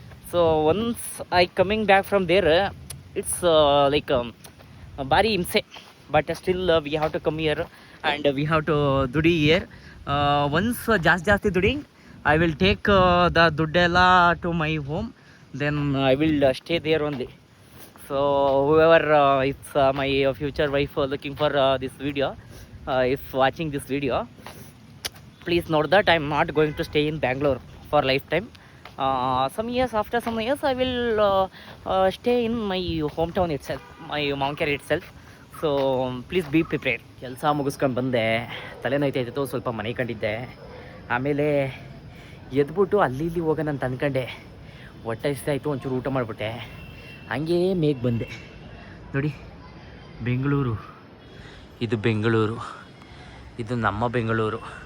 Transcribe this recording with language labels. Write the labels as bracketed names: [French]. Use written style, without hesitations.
[English] so once I coming back from there it's like [Kannada] ಭಾರಿ ಹಿಂಸೆ. [English] But still we have to come year and we have to ದುಡಿ year. Once [Kannada] ಜಾಸ್ತಿ ದುಡಿಂಗ್ [English] I will take the ದುಡ್ಡೆಲ್ಲ to my home, then I will stay there only. So whoever it's my future wife looking for this video, if watching this video, please note that I am not going to stay in Bangalore for lifetime. After some years I will stay in my hometown itself, my Mountcare itself. So please be prepared. [Kannada] ಕೆಲಸ ಮುಗಿಸ್ಕೊಂಡು ಬಂದೆ, ತಲೆ ನೋಯ್ತಾಯಿತ್ತು, ಸ್ವಲ್ಪ ಮನೆ ಕಂಡಿದ್ದೆ. ಆಮೇಲೆ ಎದ್ಬಿಟ್ಟು ಅಲ್ಲಿ ಇಲ್ಲಿ ಹೋಗೋಣ ಅಂತ ಅಂದ್ಕೊಂಡೆ. ಹೊಟ್ಟೆ ಹಸಿತಾಯಿತು, ಒಂಚೂರು ಊಟ ಮಾಡಿಬಿಟ್ಟೆ. ಹಂಗೇ ಮೇಘ ಬಂದೆ. ನೋಡಿ ಬೆಂಗಳೂರು, ಇದು ಬೆಂಗಳೂರು, ಇದು ನಮ್ಮ ಬೆಂಗಳೂರು.